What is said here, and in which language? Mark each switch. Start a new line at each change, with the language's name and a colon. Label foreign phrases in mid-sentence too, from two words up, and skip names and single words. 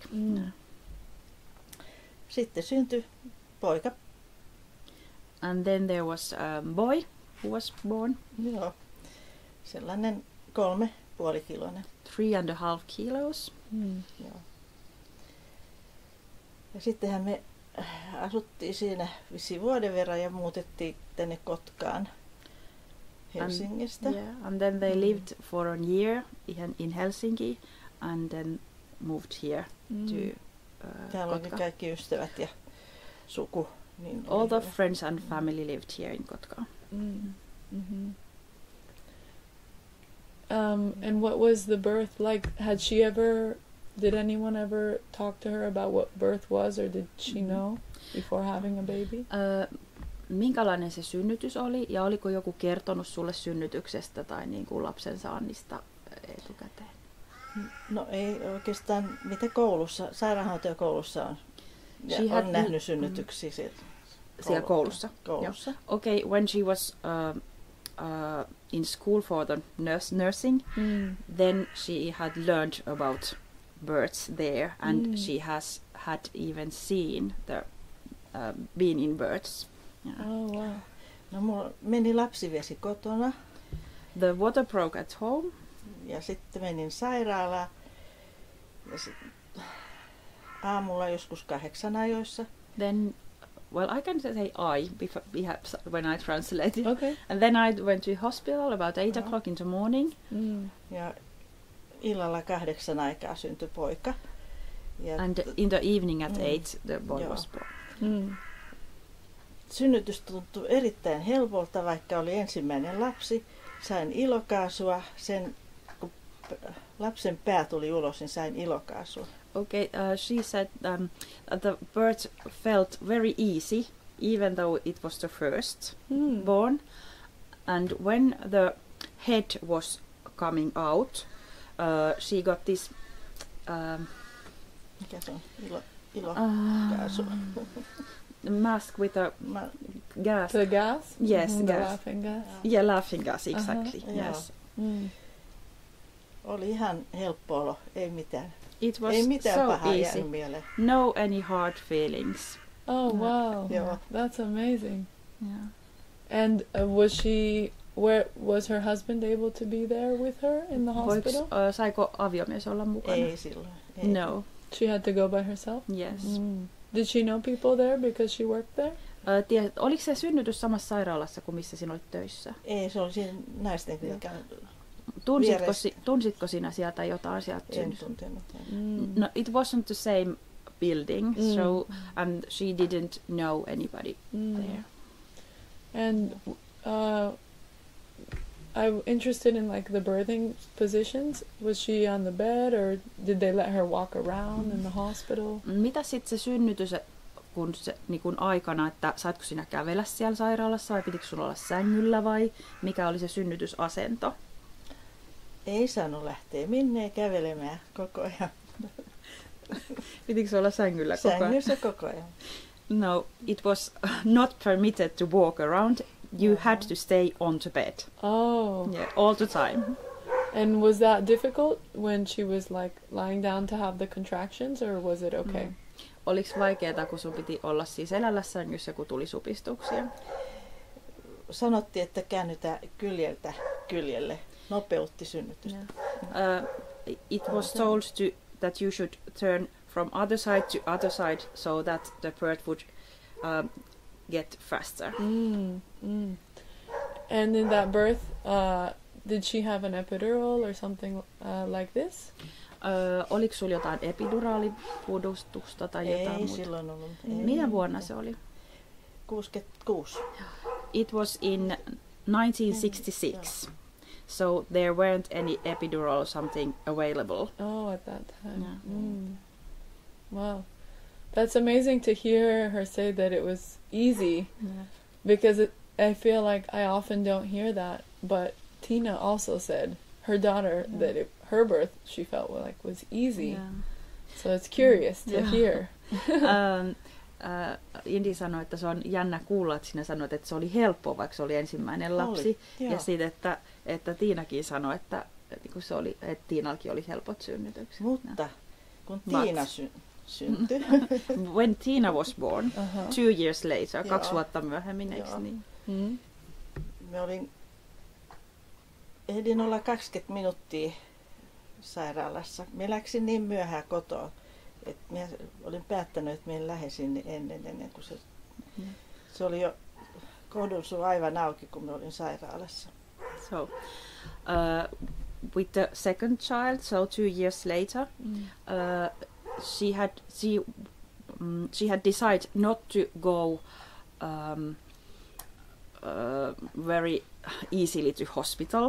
Finnish: Mm. sitten syntyi poika.
English: And then there was a boy who was born,
Finnish: Joo, sellainen 3,5 kiloinen.
English: 3.5 kilos. Mm.
Finnish: Joo. Ja sittenhän me asuttiin siinä vissiin vuoden verran ja muutettiin tänne Kotkaan Helsingistä.
English: And then they lived for a year in Helsinki and then moved here to
Finnish: Täällä oli Kotka. kaikki ystävät ja suku. Niin
English: All
Finnish: oli
English: the
Finnish: hyvä.
English: friends and family lived here in Kotka. Mm. Mhm. And what was the birth like? Did anyone ever talk to her about what birth was, or did she know before having a baby?
Finnish: Minkälainen se synnytys oli ja oliko joku kertonut sulle synnytyksestä tai niin kuin lapsen saannista etukäteen? No ei oikeastaan, mitä koulussa, sairaanhoitajakoulussa on. Ja
English: She had
Finnish: on nähnyt synnytyksiä Siellä koulussa. koulussa.
English: Okay, when she was in school for the nursing, then she had learned about births there, and she had even seen been in births. Yeah. Oh wow.
Finnish: No mulla meni lapsivesi kotona
English: The water broke at home.
Finnish: ja sitten menin sairaalaan. Ja aamulla joskus 8 ajoissa.
English: Then, well, I can say when I translate it. Okay. And then I went to hospital about 8 Uh-huh. o'clock in the morning. Mm.
Finnish: Ja illalla 8 aikaa syntyi poika. Ja
English: And in the evening at 8, the boy
Finnish: Joo.
English: was born. Mm.
Finnish: synnytys tuntui erittäin helpolta, vaikka oli ensimmäinen lapsi. Sain ilokaasua. Kun lapsen pää tuli ulos, niin sain ilokaasua.
English: Okay, she said the birth felt very easy, even though it was the first Mm. born. And when the head was coming out, she got this
Finnish: Mikä se on? Ilokaasu.
English: mask with a gas. The gas? Yes, Mhm, the gas. laughing gas. Yeah, laughing gas, exactly. Uh-huh. Yes. Mm.
Finnish: Oli ihan helppo olo, ei mitään.
English: It was
Finnish: Ei mitään
English: so
Finnish: pahaa
English: easy.
Finnish: jäänyt mieleen.
English: No any hard feelings. Oh wow.
Finnish: Joo.
English: That's amazing. Yeah. And was her husband able to be there with her in the hospital?
Finnish: Saiko aviomies olla mukana? Ei silloin. Ei.
English: No. She had to go by herself? Yes. Mm. Did she know people there because she worked there?
Finnish: Oliko se synnytys samassa sairaalassa kuin missä sinä olit töissä? Ei, se oli siinä naisten klinikan. Tunsitko sinä sieltä jotain sieltä En synnytys? tuntenut. Mm.
English: No, it wasn't the same building, so and she didn't know anybody there. And I'm interested in like the birthing positions. Was she on the bed or did they let her walk around in the hospital?
Finnish: Mitä sitten se synnytys, niin kun aikana, että saatko sinä kävellä siellä sairaalassa vai pitikö sulla olla sängyllä vai mikä oli se synnytysasento? Ei saanut lähteä minne kävelemään koko ajan. Pitikö olla sängyllä koko ajan? Sängyssä koko ajan.
English: No, it was not permitted to walk around. You had to stay on the bed. Oh. Yeah, all the time. And was that difficult when she was like lying down to have the contractions, or was it okay?
Finnish: Oliko vaikeaa, kun sun piti olla siis elällä sängyssä, kun tuli supistuksia? Sanottiin, että käännytään kyljeltä kyljelle. Nopeutti synnytystä.
English: It was told that you should turn from other side to other side so that the birth would get faster. And in that birth, did she have an epidural or something like this?
Finnish: Oliko sulla jotain epiduraalipudustusta tai jotain Ei muuta? silloin ollut. Mitä vuonna se oli? 66.
English: It was in 1966. So there weren't any epidural or something available. Oh, at that time. Yeah. Wow. That's amazing to hear her say that it was easy, because I feel like I often don't hear that. But Tina also said her daughter that her birth she felt like was easy. Yeah. So it's curious to hear.
Finnish: Indi sanoi, että se on jännä kuulla, että sinä sanoit, että se oli helppo, vaikka se oli ensimmäinen lapsi. Ja sitten, että Tiinakin sanoi, että Tiinallakin oli helpot synnytykset. Mutta kun Tiina syntyi.
English: When Tina was born, 2 years later,
Finnish: 2 vuotta myöhemmin, eikö niin? Ehdin olla 20 minuuttia sairaalassa. Minä läksin niin myöhään kotoa, että minä olin päättänyt, että minä lähesin ennen kuin se oli jo kohdun suu aivan auki, kun minä olin sairaalassa.
English: So, with the second child, so 2 years later, she had decided not to go very easily to hospital.